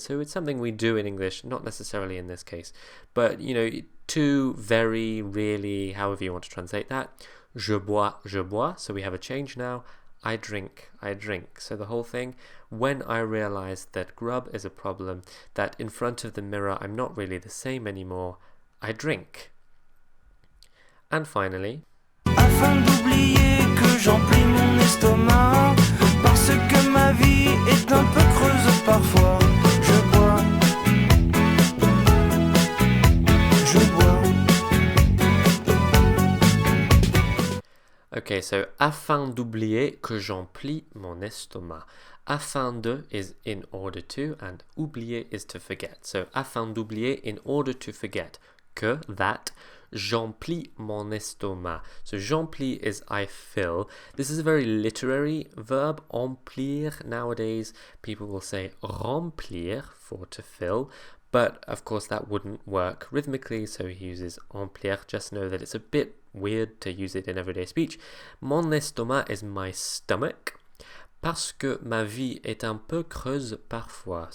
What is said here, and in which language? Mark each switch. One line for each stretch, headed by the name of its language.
English: So it's something we do in English, not necessarily in this case. But, you know, too, very, really, however you want to translate that.
French: Je bois,
English: so we have a change now. I drink. So the whole thing, when I realize that grub is a problem, that in front of the mirror I'm not really the same anymore, I drink. And finally,
French: afin d'oublier que j'emplis mon estomac, parce que ma vie est un peu creuse parfois, je bois.
English: Okay, so
French: afin d'oublier que j'emplis mon estomac. Afin de
English: is in order to, and oublier is to forget. So
French: afin d'oublier,
English: in order to forget.
French: Que,
English: that,
French: j'emplis mon estomac.
English: So j'emplis is I fill. This is a very literary verb, emplir. Nowadays, people will say remplir for to fill. But, of course, that wouldn't work rhythmically, so he uses emplir. Just know that it's a bit weird to use it in everyday speech.
French: Mon estomac
English: is my stomach.
French: Parce que ma vie est un peu creuse parfois.